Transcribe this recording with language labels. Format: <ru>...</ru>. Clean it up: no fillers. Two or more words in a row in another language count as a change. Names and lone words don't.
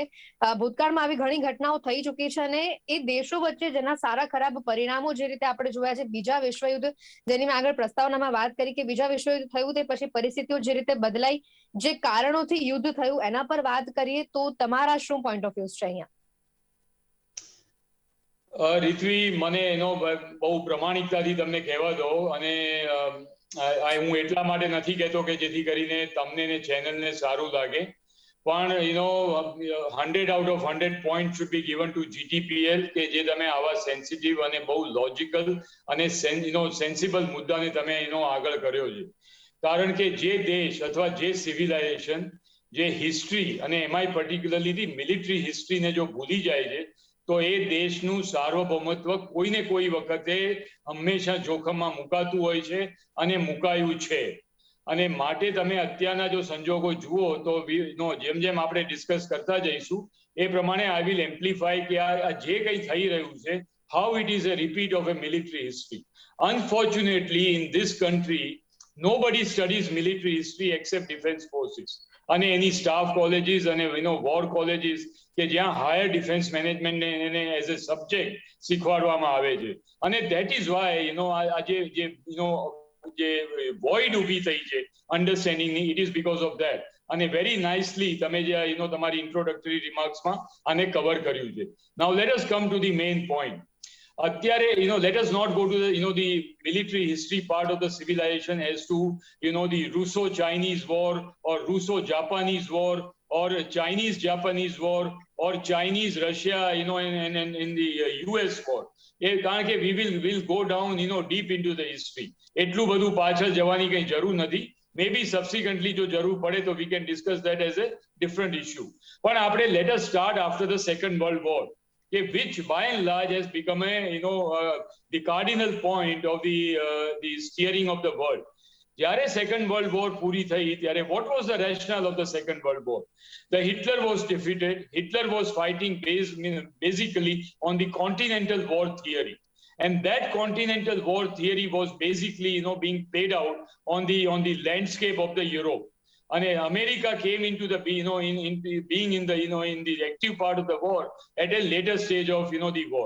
<gu>ભૂતકાળમાં આવી ઘણી ઘટનાઓ થઈ ચૂકી છે અને એ દેશો વચ્ચે જેના સારા ખરાબ પરિણામો જે રીતે આપણે જોયા છે, બીજા વિશ્વયુદ્ધ જેની મેં આગળ પ્રસ્તાવનામાં વાત કરી કે બીજા વિશ્વયુદ્ધ થયું તે પછી પરિસ્થિતિઓ જે રીતે બદલાઈ, જે કારણોથી યુદ્ધ થયું, એના પર વાત કરીએ તો તમારા શું</gu> <en>point of views</en> <gu>છે અહીંયા? રિત્વી, મને એનો બહુ પ્રમાણિકતાથી તમને કહેવા દો. અને હું એટલા માટે નથી કહેતો કે જેથી કરીને તમને ને ચેનલને સારું લાગે, પણ</gu> <en>100 out of 100 point should be given to GTPL,</en> <gu>કે જે તમે આવા સેન્સિટિવ અને બહુ લોજિકલ અને સેન્સિબલ મુદ્દાને તમે આગળ કર્યો છે. કારણ કે જે દેશ અથવા જે સિવિલાઇઝેશન, જે હિસ્ટ્રી, અને એમાંય</gu> <en>particularly military history</en> <gu>જો ભૂલી જાય છે, તો એ દેશનું સાર્વભૌમત્વ કોઈને કોઈ વખતે હંમેશા જોખમમાં મુકાતું હોય છે અને મુકાયું છે. અને માટે તમે અત્યારના જો સંજોગો જુઓ તો જેમ જેમ આપણે ડિસ્કસ કરતા જઈશું એ પ્રમાણે</gu> <en>I will amplify</en> <gu>કે આ જે કંઈ થઈ રહ્યું છે,</gu> <en>how it is a repeat of a military history. unfortunately in this country nobody studies military history except defense forces</en> <gu>અને એની</gu> <en>staff colleges</en> <gu>અને</gu> <en>war colleges</en> <gu>કે જ્યાં</gu> <en>higher defence management</en> <gu>એને</gu> <en>as a subject</en> <gu>શીખવાડવામાં આવે છે.</gu> <en>અને that is why</en> <gu>આજે જે વોઇડ ઊભી થઈ છે અન્ડરસ્ટેન્ડિંગની,</gu> <en>it is because of that.</en> <gu>અને</gu> <en>very nicely</en> <gu>તમે જે તમારી</gu> <en>introductory remarks</en> <gu>આને કવર કર્યું છે.</gu> <en>Now let us come to the main point. અત્યારે let us not go to the military history part of the civilization as to the Russo-Chinese war or Russo-Japanese war or Chinese-Japanese war or Chinese-Russia and in the US war.</en> <gu>કારણ કે</gu> <en>we will go down deep into the history.</en> <gu>એટલું બધું પાછળ જવાની કંઈ જરૂર નથી.</gu> <en>Maybe subsequently</en> <gu>જો જરૂર પડે તો</gu> <en>we can discuss that as a different issue.</en> <gu>પણ આપણે</gu> <en>let us start after the Second World War, which by and large has become the cardinal point of the steering of the world. જ્યારે Second World War</en> <gu>પૂરી થઈ ત્યારે</gu> <en>what was the rationale of the second world war? The Hitler was defeated. Hitler was fighting basically on the continental war theory, and that continental war theory was basically being played out on the landscape of the Europe. And America came into the being in the active part of the war at a later stage of the war.</en>